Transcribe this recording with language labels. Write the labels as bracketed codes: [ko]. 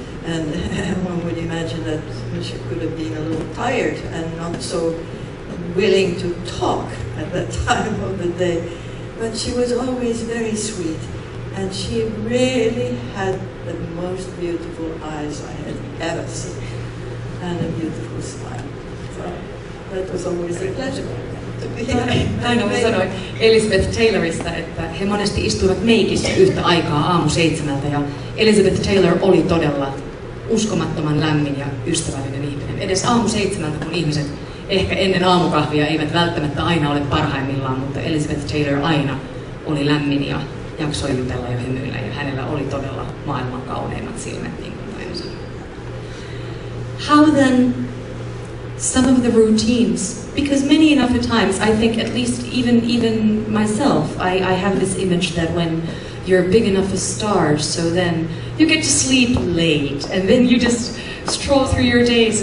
[en] And one would imagine that she could have been a little tired and not so willing to talk at that time of the day. But she was always very sweet. And she really had the most beautiful eyes I had ever seen. And a beautiful smile. So that was always a pleasure. [fi] Taina sanoi Elizabeth Taylorista, että he monesti istuivat meikissä yhtä aikaa aamu 7 ja Elizabeth Taylor oli todella uskomattoman lämmin ja ystävällinen ihminen. Edes aamu 7, kun ihmiset ehkä ennen aamukahvia eivät välttämättä aina ole parhaimmillaan, mutta Elizabeth Taylor aina oli lämmin ja jaksoi jutella ja hymyillä ja hänellä oli todella maailman kauneimmat silmät, niin kuin Taina sanoi. [en] How then some of the routines, because many enough at times, I think at least even myself, I have this image that when you're big enough a star, so then you get to sleep late and then you just stroll through your days.